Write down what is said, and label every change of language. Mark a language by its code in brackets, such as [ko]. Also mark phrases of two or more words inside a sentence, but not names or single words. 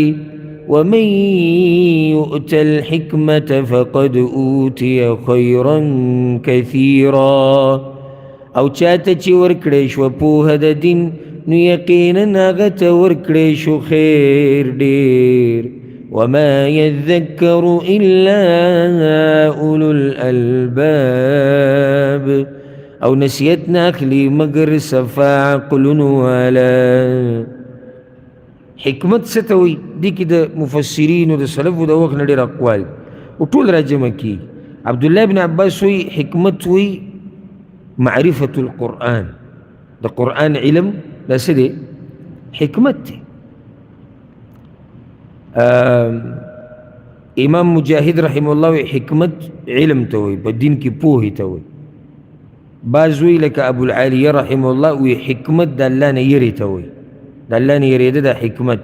[ar] ومن یؤت الحکمة فقد اوتی خیرا کثیرا، [ps] او چاته چې ورکړی شوه پوهه د دین، نو یقینا هغه ته ورکړی شو خیر ډېر. [ar] وما يذكر إلا أولو الألباب، [ps] او نصیحت نه اخلي مگر صفا عقلونو والا. حکمت څه ته وایي؟ دې کې د مفسرینو د سلفو د وخت نه ډېر اقوال او ټول راجمع کېږي. عبدالله بن عباس وایي حکمت وایي [ar] معرفة القرآن، [ps] د قرآن علم دا څه دی؟ حکمت دی. امام مجاهد [ar] رحمه الله [ps] وی حکمت علم ته وی، په دین کې پوهې ته وی. بعض وی لکه ابو العالیه [ar] رحمه الله [ps] وی حکمت د الله نه یری ته وی، د الله نه یریده د حکمت.